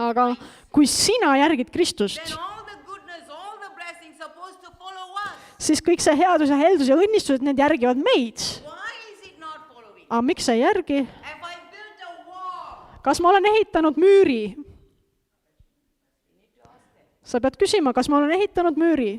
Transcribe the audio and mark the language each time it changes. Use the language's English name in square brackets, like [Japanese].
[Estonian] Aga kui sina järgid Kristust, [English] then all the goodness, all the blessings supposed to follow us. [Estonian] siis kõik see headus ja heldus ja õnnistused, need järgivad meid. [English] Why is it not following? [Estonian] Aga miks sa ei järgi? [English] Have I built a wall? [Estonian] Kas ma olen ehitanud müüri? [English] You need to ask them. [Estonian] Sa pead küsima, kas ma olen ehitanud müüri?